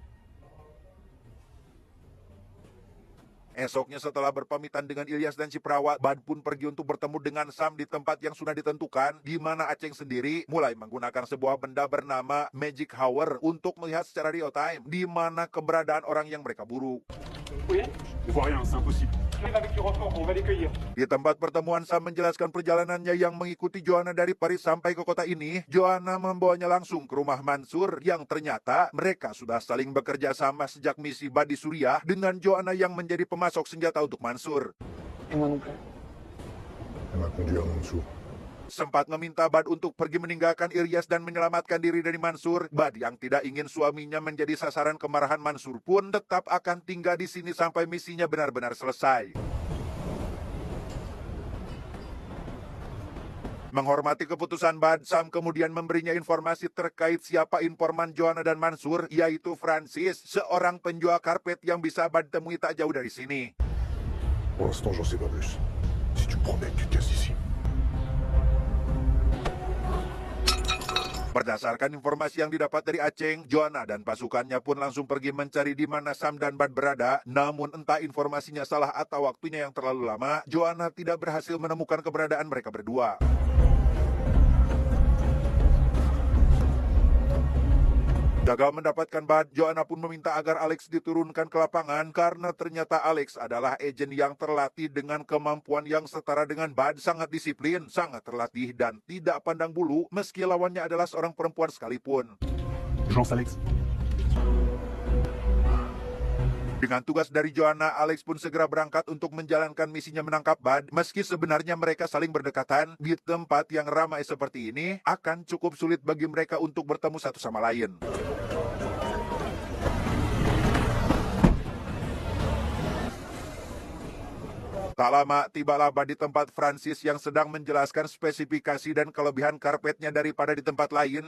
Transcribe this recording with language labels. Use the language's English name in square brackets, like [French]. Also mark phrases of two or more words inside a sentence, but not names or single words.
[Indonesian] Esoknya setelah berpamitan dengan Ilyas dan si perawat, Bad pun pergi untuk bertemu dengan Sam di tempat yang sudah ditentukan, di mana Aceng sendiri mulai menggunakan sebuah benda bernama Magic Hour untuk melihat secara [English] real time [Indonesian] di mana keberadaan orang yang mereka buru. [French] Oui, on voit rien, c'est impossible. J'arrive avec du renfort, on va les cueillir. [Indonesian] Di tempat pertemuan, Sam menjelaskan perjalanannya yang mengikuti Joanna dari Paris sampai ke kota ini. Joanna membawanya langsung ke rumah Mansur yang ternyata mereka sudah saling bekerja sama sejak misi Bad di Suriah dengan Joanna yang menjadi pemasok senjata untuk Mansur. [French] Et moi non plus. Elle m'a conduit à Mansour. [Indonesian] Sempat meminta Bad untuk pergi meninggalkan Ilyas dan menyelamatkan diri dari Mansur. Bad yang tidak ingin suaminya menjadi sasaran kemarahan Mansur pun tetap akan tinggal di sini sampai misinya benar-benar selesai. Menghormati keputusan Bad, Sam kemudian memberinya informasi terkait siapa informan Joanna dan Mansur, yaitu Francis, seorang penjual karpet yang bisa Bad temui tak jauh dari sini. [French] Pour l'instant, j'en sais pas plus. Si tu promets que tu te casses d'ici. [Indonesian] Berdasarkan informasi yang didapat dari Aceng, Joanna dan pasukannya pun langsung pergi mencari di mana Sam dan Bad berada. Namun entah informasinya salah atau waktunya yang terlalu lama, Joanna tidak berhasil menemukan keberadaan mereka berdua. Gagal mendapatkan Bad, Joanna pun meminta agar Alex diturunkan ke lapangan karena ternyata Alex adalah agen yang terlatih dengan kemampuan yang setara dengan Bad, sangat disiplin, sangat terlatih, dan tidak pandang bulu meski lawannya adalah seorang perempuan sekalipun. [French] Je lance Alex. [Indonesian] Dengan tugas dari Joanna, Alex pun segera berangkat untuk menjalankan misinya menangkap Bad. Meski sebenarnya mereka saling berdekatan, di tempat yang ramai seperti ini akan cukup sulit bagi mereka untuk bertemu satu sama lain. Tak lama, tibalah Bad di tempat Francis yang sedang menjelaskan spesifikasi dan kelebihan karpetnya daripada di tempat lain.